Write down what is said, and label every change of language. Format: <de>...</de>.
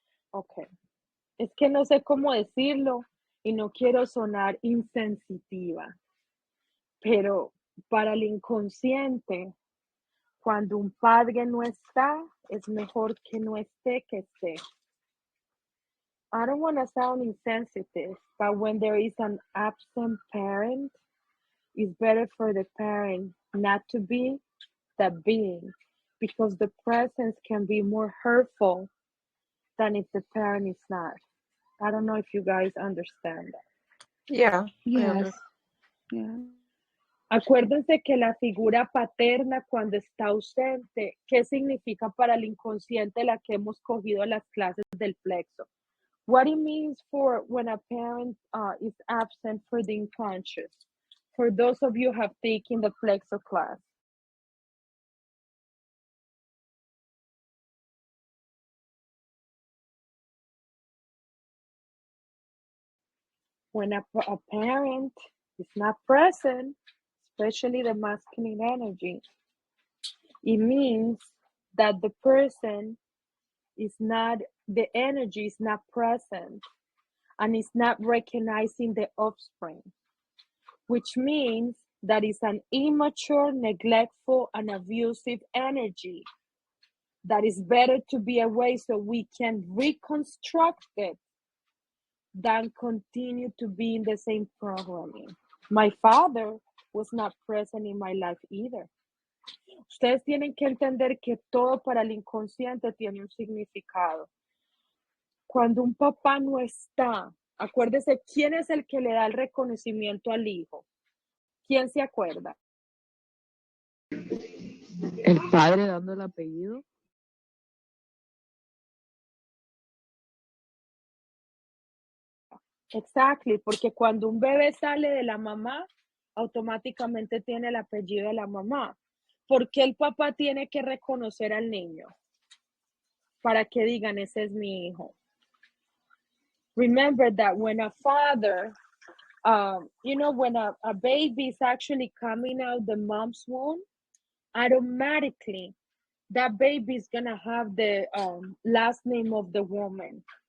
<es>Ok. Es que no sé cómo decirlo y no quiero sonar insensitiva, pero para el inconsciente, cuando un padre no está, es mejor que no esté que esté.</es> <en>I don't want to sound insensitive, but when there is an absent parent, it's better for the parent not to be than being, because the presence can be more hurtful than if the parent is not. I don't know if you guys understand that. Yeah. Yes. Yeah. Acuérdense que la figura paterna cuando está ausente, ¿qué significa para el inconsciente la que hemos cogido las clases del plexo? What it means for when a parent is absent for the unconscious. For those of you who have taken the plexo class. When a parent is not present, especially the masculine energy, it means that the person is not, the energy is not present and is not recognizing the offspring, which means that it's an immature, neglectful, and abusive energy that is better to be away so we can reconstruct it than continue to be in the same programming. My father was not present in my life either.</en> <es>Ustedes tienen que entender que todo para el inconsciente tiene un significado. Cuando un papá no está, acuérdese quién es el que le da el reconocimiento al hijo. ¿Quién se acuerda? El padre dando el apellido.</es> <en>Exactly,</en> <es>porque cuando un bebé sale de la mamá, automáticamente tiene el apellido de la mamá. ¿Por qué el papá tiene que reconocer al niño? Para que digan, ese es mi hijo.</es> <en>Remember that when a father, when a baby is actually coming out the mom's womb, automatically that baby is gonna have the last name of the woman.</en>